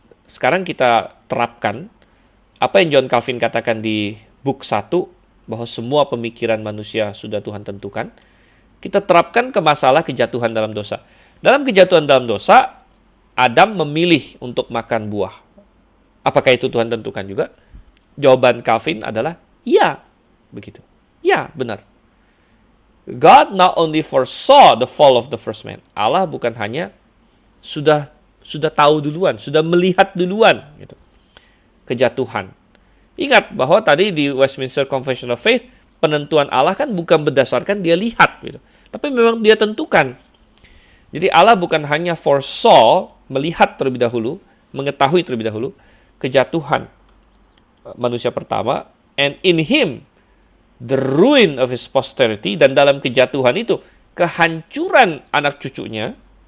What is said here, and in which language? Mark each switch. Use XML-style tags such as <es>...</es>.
<id>Sekarang kita terapkan apa yang John Calvin katakan di book 1, bahwa semua pemikiran manusia sudah Tuhan tentukan. Kita terapkan ke masalah kejatuhan dalam dosa. Dalam kejatuhan dalam dosa, Adam memilih untuk makan buah. Apakah itu Tuhan tentukan juga? Jawaban Calvin adalah iya, begitu. Ya, benar.</id> <en>God not only foresaw the fall of the first man.</en> <id>Allah bukan hanya sudah tahu duluan, sudah melihat duluan gitu, kejatuhan. Ingat bahwa tadi di Westminster Confession of Faith, penentuan Allah kan bukan berdasarkan dia lihat gitu, tapi memang dia tentukan. Jadi Allah bukan hanya foresaw, melihat terlebih dahulu, mengetahui terlebih dahulu kejatuhan manusia pertama,</id> <en>and in him the ruin of his posterity,</en> <id>dan dalam kejatuhan itu kehancuran anak cucunya.</id>